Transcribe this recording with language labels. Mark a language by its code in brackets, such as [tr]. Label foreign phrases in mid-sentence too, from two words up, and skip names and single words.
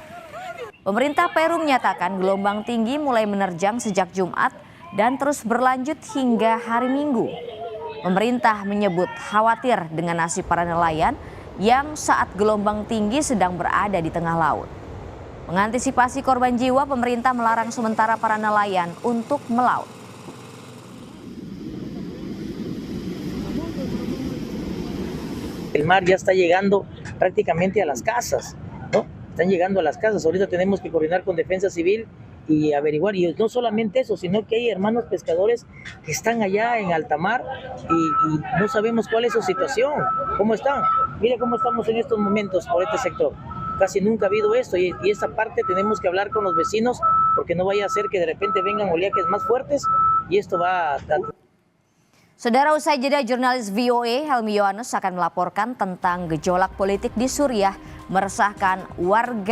[id] Pemerintah Peru menyatakan gelombang tinggi mulai menerjang sejak Jumat dan terus berlanjut hingga hari Minggu. Pemerintah menyebut khawatir dengan nasib para nelayan yang saat gelombang tinggi sedang berada di tengah laut. Mengantisipasi korban jiwa, pemerintah melarang sementara para nelayan untuk melaut. [es] El mar ya está llegando prácticamente a las casas, ¿no? Están llegando a las casas. Ahorita tenemos que coordinar con Defensa Civil y averiguar. Y no solamente eso, sino que hay hermanos pescadores que están allá en alta mar y no sabemos cuál es su situación, cómo están. Mira cómo estamos en estos momentos por este sector. Casi nunca ha habido esto y esta parte tenemos que hablar con los vecinos porque no vaya a ser que de repente vengan oleajes más fuertes y esto va a... [id] Saudara, usai jeda jurnalis VOA Helmi Yohannes akan melaporkan tentang gejolak politik di Suriah meresahkan warga